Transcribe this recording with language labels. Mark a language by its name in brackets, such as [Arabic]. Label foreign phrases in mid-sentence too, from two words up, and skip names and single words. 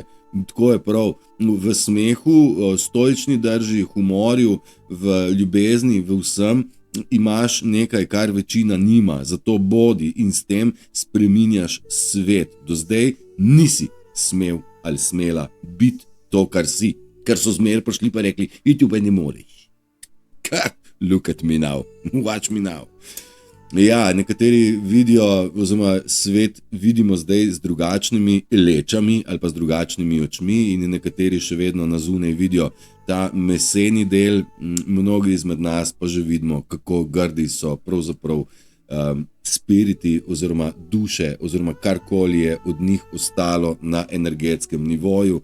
[Slovenian] Tako je prav, v smehu, stoični drži, humorju, v ljubezni, v vsem imaš nekaj, kar večina nima, zato bodi in s tem spreminjaš svet. Do zdaj nisi smel ali smela biti to, kar si, ker so zmer prišli pa rekli, iti pa ne moreš. [English] Look at me now, watch me now. [Slovenian] Ja, nekateri vidijo, oziroma svet vidimo zdaj z drugačnimi lečami ali pa z drugačnimi očmi in nekateri še vedno na zunaj vidijo ta meseni del, mnogi izmed nas pa že vidimo, kako grdi so pravzaprav spiriti oziroma duše oziroma karkoli je od njih ostalo na energetskem nivoju.